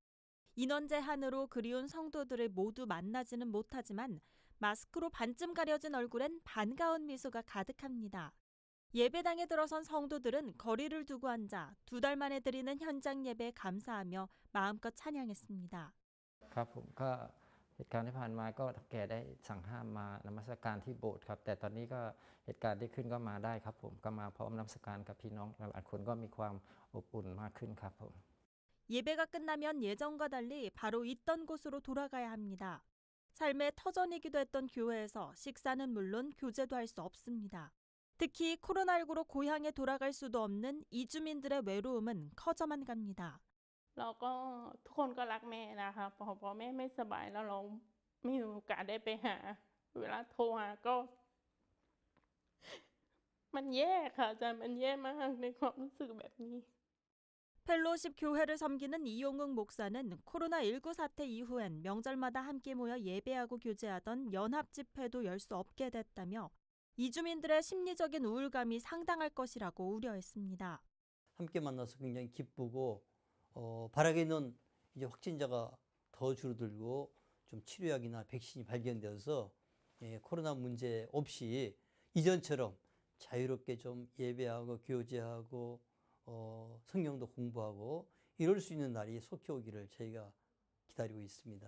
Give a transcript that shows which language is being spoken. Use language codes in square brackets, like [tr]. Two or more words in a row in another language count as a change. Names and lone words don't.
[ko] 인원 제한으로 그리운 성도들을 모두 만나지는 못하지만 마스크로 반쯤 가려진 얼굴엔 반가운 미소가 가득합니다. 예배당에 들어선 성도들은 거리를 두고 앉아 2달 만에 드리는 현장 예배에 감사하며 마음껏 찬양했습니다. [th] ครับผมก็เหตุการณ์ที่ผ่านมาก็แก่ได้สั่งห้ามมานมัสการที่โบสถ์ครับแต่ตอนนี้ก็เหตุการณ์ที่ขึ้นก็มาได้ครับผมก็มาพร้อมนมัสการกับพี่น้องหลายคนก็มีความอบอุ่นมากขึ้นครับผม [ko] 예배가 끝나면 예전과 달리 바로 있던 곳으로 돌아가야 합니다. 삶의 터전이기도 했던 교회에서 식사는 물론 교제도 할 수 없습니다. 특히 코로나19로 고향에 돌아갈 수도 없는 이주민들의 외로움은 커져만 갑니다. [th] เราก็ทุกคนก็รักแม่นะคะพอแม่ไม่สบายแล้วเราไม่มีโอกาสได้ไปหาเวลาโทรหาก็มันแย่ค่ะอาจารย์มันแย่มากในความรู้สึกแบบนี้ [ko] 펠로십 교회를 섬기는 이용욱 목사는 코로나19 사태 이후엔 명절마다 함께 모여 예배하고 교제하던 연합 집회도 열 수 없게 됐다며 이주민들의 심리적인 우울감이 상당할 것이라고 우려했습니다. 함께 만나서 굉장히 기쁘고 바라기는 이제 확진자가 더 줄어들고 좀 치료약이나 백신이 발견되어서 코로나 문제 없이 이전처럼 자유롭게 좀 예배하고 교제하고 성경도 공부하고 이럴 수 있는 날이 속히 오기를 저희가 기다리고 있습니다.